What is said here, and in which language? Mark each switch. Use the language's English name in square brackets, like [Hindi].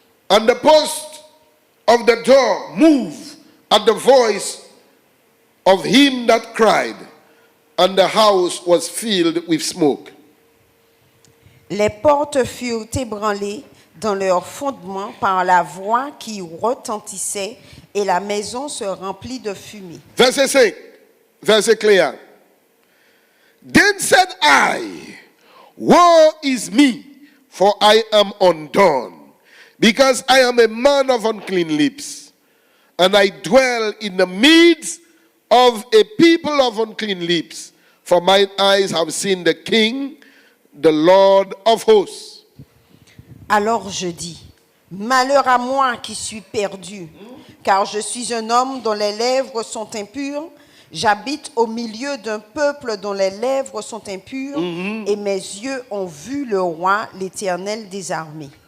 [English] And the post of the door moved at the voice of him that cried, and the house was filled with smoke. [French] Les portes furent ébranlées dans leur fondement par la voix qui retentissait et la maison se remplit de fumée. Verset 5, verset clair. [English] Then said I, woe is me, for I am undone, because I am a man of unclean lips, and I dwell in the midst of a people of unclean lips, for mine eyes have seen the King, the Lord of hosts. [French] Alors je dis, malheur à moi qui suis perdu, car je suis un homme dont les lèvres sont impures, j'habite au milieu d'un peuple dont les lèvres sont impures, et mes yeux ont vu le roi, l'Éternel des armées.